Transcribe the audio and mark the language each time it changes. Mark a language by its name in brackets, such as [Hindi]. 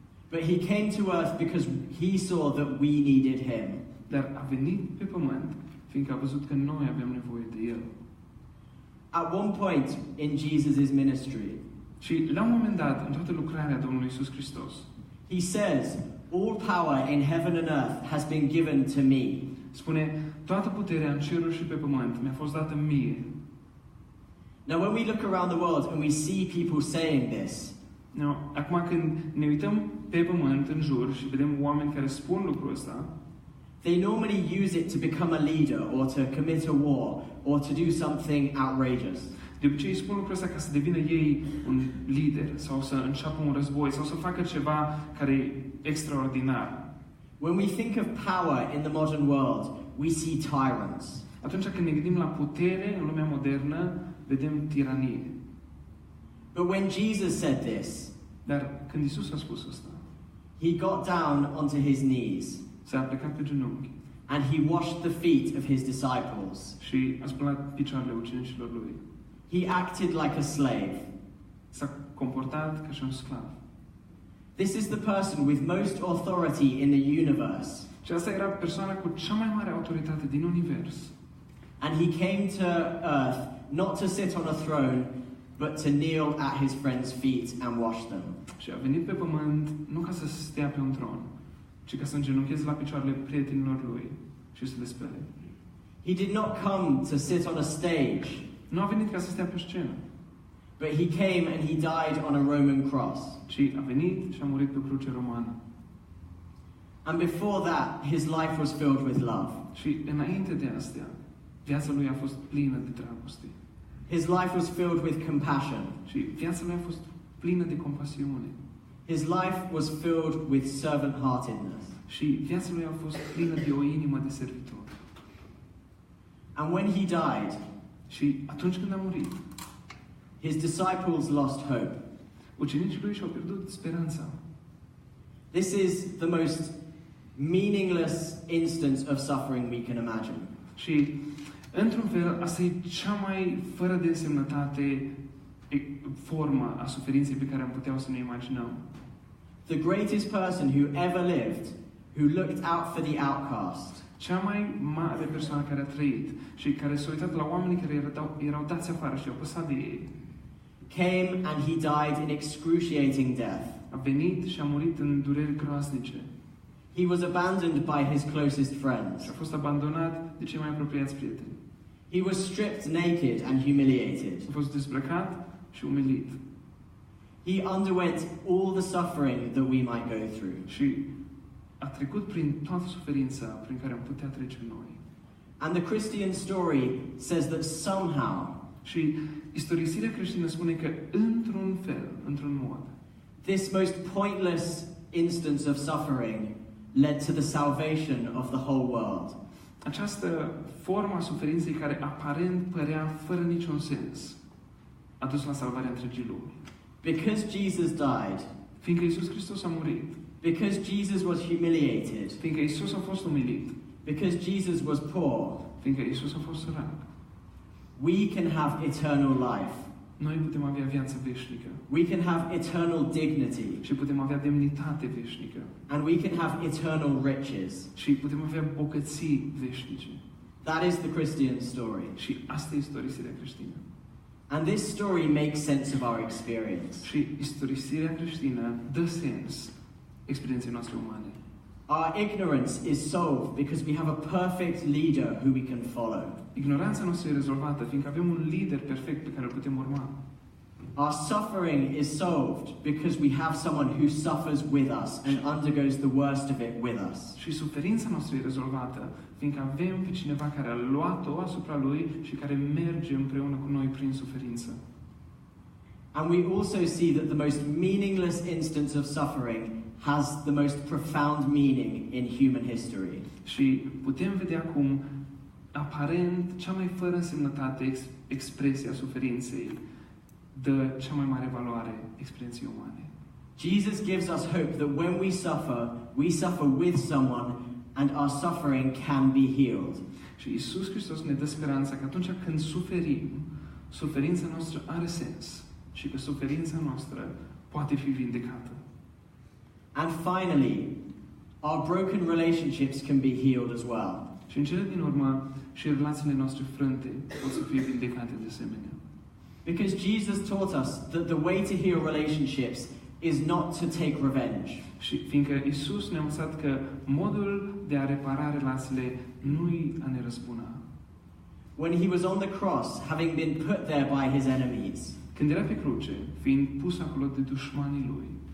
[English] But he came to earth because he saw that we needed him. [Romanian] dar a venit pe pământ fiindcă a văzut că noi avem nevoie de El. [English] At one point in Jesus' ministry, [Romanian] Și la un moment dat, în toată lucrarea Domnului Iisus Hristos, [English] he says, all power in heaven and earth has been given to me. [Romanian] spune, toată puterea în ceruri și pe pământ mi-a fost dată mie. [English] Now when we look around the world and we see people saying this, [Romanian] No, acum când ne uităm pe pământ, în jur, și vedem oameni care spun lucrul ăsta, [English] they normally use it to become a leader or to commit a war or to do something outrageous. [Romanian] de obicei spun lucrul ăsta ca să devină ei un lider sau să înceapă un război sau să facă ceva care e extraordinar. [English] When we think of power in the modern world, we see tyrants. [Romanian] Atunci când ne gândim la putere în lumea modernă, vedem tiranie. [English] But when Jesus said this, [Romanian] Dar când Isus a spus asta, [English] he got down onto his knees [Romanian] s-a plecat pe genunchi [English] and he washed the feet of his disciples. [Romanian] și a spălat picioarele ucenicilor lui. [English] He acted like a slave. [Romanian] S-a comportat ca și un sclav. [English] This is the person with most authority in the universe. [Romanian] Și asta era persoana cu cea mai mare autoritate din univers. [English] And he came to earth not to sit on a throne, but to kneel at his friends' feet and wash them. [Romanian] Și a venit pe pământ nu ca să stea pe un tron, ci ca să îngenuncheze la picioarele prietenilor lui și să le spele. [English] He did not come to sit on a stage, [Romanian] Nu a venit ca să stea pe scenă, [English] but he came and he died on a Roman cross. [Romanian] ci a venit și a murit pe o cruce romană. [English] And before that, his life was filled with love. [Romanian] Și înainte de astea, viața lui a fost plină de dragoste. [English] His life was filled with compassion. [Romanian] Și viața lui a fost plină de compasiune. [English] His life was filled with servant-heartedness. [Romanian] Și viața lui a fost plină de o inimă de servitor. [English] And when he died, [Romanian] Și atunci când a murit, [English] his disciples lost hope. [Romanian] ucenicii lui și-au pierdut speranța. [English] This is the most meaningless instance of suffering we can imagine. [Romanian] Și, într-un fel, asta e cea mai fără de însemnătate formă a suferinței pe care am putea să ne imaginăm. [English] The greatest person who ever lived, who looked out for the outcast, [Romanian] Cea mai mare persoană care a trăit și care s-a uitat la oamenii care erau dați afară și au păsat de ei, [English] came and he died in excruciating death. [Romanian] a venit și a murit în dureri groaznice. [English] He was abandoned by his closest friends. [Romanian] Și a fost abandonat de cei mai apropiați prieteni. [English] He was stripped naked and humiliated. [Romanian] A fost dezbrăcat și umilit. [English] He underwent all the suffering that we might go through. [Romanian] Și a trecut prin toată suferința prin care am putea trece noi. [English] And the Christian story says that somehow, [Romanian] Și istorisirea creștină spune că într-un fel, într-un mod, [English] this most pointless instance of suffering led to the salvation of the whole world. [Romanian] această formă a suferinței care aparent părea fără niciun sens a dus la salvarea întregii lumi. [English] Because Jesus died, [Romanian] Fiindcă Iisus Hristos a murit, [English] because Jesus was humiliated, [Romanian] fiindcă Iisus a fost umilit, [English] because Jesus was poor, [Romanian] fiindcă Iisus a fost sărac, [English] we can have eternal life. [Romanian] noi putem avea viață veșnică [English] We can have eternal dignity. [Romanian] și putem avea demnitate veșnică [English] And we can have eternal riches. [Romanian] și putem avea bogății veșnice. [English] That is the Christian story. [Romanian] Și asta e istorisirea creștină. [English] And this story makes sense of our experience. [Romanian] Și istorisirea creștină dă sens experienței noastre umane. [English] Our ignorance is solved because we have a perfect leader who we can follow. [Romanian] Ignoranța noastră e rezolvată, fiindcă avem un lider perfect pe care îl putem urma. [English] Our suffering is solved because we have someone who suffers with us and undergoes the worst of it with us. [Romanian] Și suferința noastră e rezolvată, fiindcă avem pe cineva care a luat-o asupra lui și care merge împreună cu noi prin suferință. [English] And we also see that the most meaningless instance of suffering has the most profound meaning in human history. [Romanian] Și putem vedea cum, aparent, cea mai fără însemnătate expresie a suferinței dă cea mai mare valoare experienței umane. [English] Jesus gives us hope that when we suffer with someone and our suffering can be healed. [Romanian] Și Iisus Hristos ne dă speranța că atunci când suferim, suferința noastră are sens și că suferința noastră poate fi vindecată. [English] And finally, our broken relationships can be healed as well. [Romanian] Și în cele din urmă, și relațiile noastre frânte pot să fie vindecate de asemenea. [English] Because Jesus taught us that the way to heal relationships is not to take revenge. [Romanian] Și fiindcă Iisus ne-a învățat că modul de a repara relațiile nu-i a ne răzbuna. [English] When he was on the cross, having been put there by his enemies, [Romanian] Când era pe cruce, fiind pus acolo de dușmanii lui,